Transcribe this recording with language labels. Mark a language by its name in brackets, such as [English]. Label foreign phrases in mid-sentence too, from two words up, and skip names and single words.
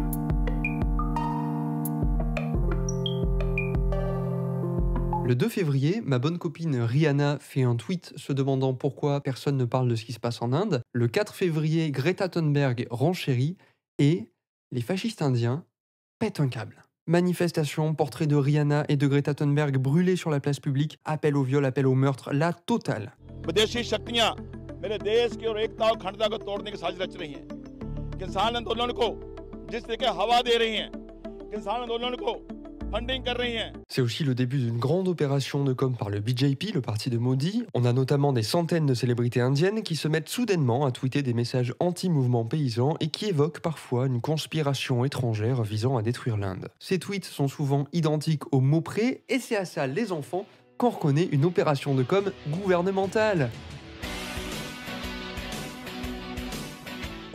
[French] Le 2 février, ma bonne copine Rihanna fait un tweet se demandant pourquoi personne ne parle de ce qui se passe en Inde. Le 4 février, Greta Thunberg renchérit et les fascistes indiens pètent un câble. Manifestation, portrait de Rihanna et de Greta Thunberg brûlés sur la place publique, appel au viol, appel au meurtre, la totale. [Hindi] विदेशी शक्तियां मेरे देश की और एकता और अखंडता को तोड़ने की साजिश रच रही हैं। किसान आंदोलन को जिस तरह हवा दे रही हैं, किसान आंदोलन को फंडिंग कर रही हैं। [French] C'est aussi le début d'une grande opération de com par le BJP, le parti de Modi. On a notamment des centaines de célébrités indiennes qui se mettent soudainement à tweeter des messages anti-mouvement paysan et qui évoquent parfois une conspiration étrangère visant à détruire l'Inde. Ces tweets sont souvent identiques aux mots près et c'est à ça, les enfants, qu'on reconnaît une opération de com gouvernementale.